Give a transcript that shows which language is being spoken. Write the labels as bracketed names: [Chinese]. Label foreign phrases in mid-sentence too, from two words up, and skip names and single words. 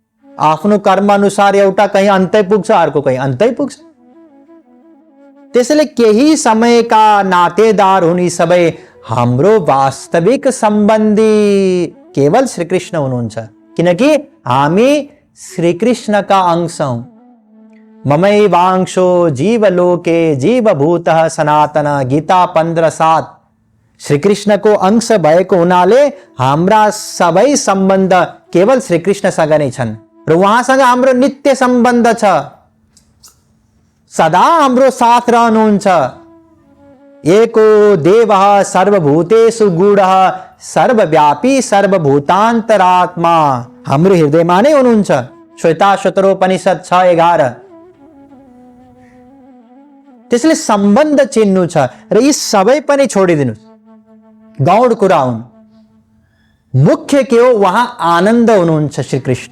[Nepali] आफ्नो कर्म अनुसार एउटा कहीँ अन्तै पुग्छ, अर्को कहीँ अन्तै पुग्छ। त्यसैले केही समयका नातेदार हुन्, यी सबै हाम्रो वास्तविक सम्बन्धी केवल श्रीकृष्ण हुनुहुन्छ, किनकि हामी श्रीकृष्णका अंश हौं। [Sanskrit] ममैवांशो जीवलोके जीवभूतः सनातन, गीता 15:7। [Nepali] श्रीकृष्णको अंश भएको हुनाले हाम्रा सबै सम्बन्ध केवल श्रीकृष्णसँग नै छन् र उहाँसँग हाम्रो नित्य सम्बन्ध छ, सदा हाम्रो साथ रहनुहुन्छ। [Sanskrit] एको देवः सर्वभूतेषु गूढः सर्वव्यापी सर्वभूतान्तरात्मा, [Nepali] हाम्रो हृदयमा नै हुनुहुन्छ। श्वेताश्वतरोपनिषद 6:11। त्यसैले सम्बन्ध चिन्नु छ र यी सबै पनि छोडिदिनुस्, गौड कुरा हुन्। मुख्य के हो, वहाँ आनन्द हुनुहुन्छ श्रीकृष्ण।